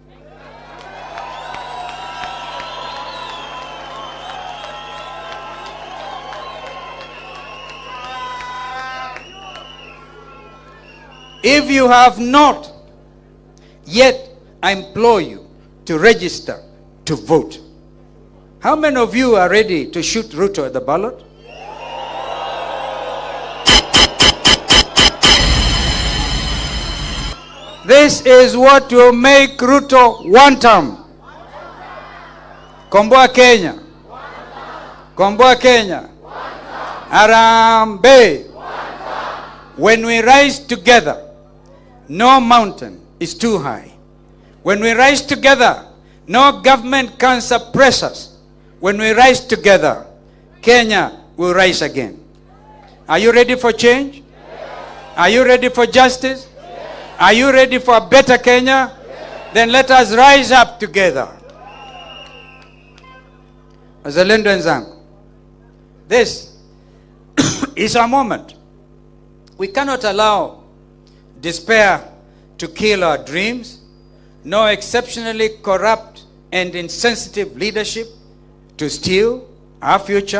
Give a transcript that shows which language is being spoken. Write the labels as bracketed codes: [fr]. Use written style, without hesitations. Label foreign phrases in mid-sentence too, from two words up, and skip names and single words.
[en] If you have not yet, I implore you to register to vote. How many of you are ready to shoot Ruto at the ballot? This is what will make Ruto one term. [sw] Komboa Kenya. Komboa Kenya. Arambe. [en] When we rise together, no mountain is too high. When we rise together, no government can suppress us. When we rise together, Kenya will rise again. Are you ready for change? Are you ready for justice? Are you ready for a better Kenya? Then let us rise up together. [sw] Uzalendo wenzangu, [en] this is our moment. We cannot allow despair to kill our dreams, nor exceptionally corrupt and insensitive leadership to steal our future.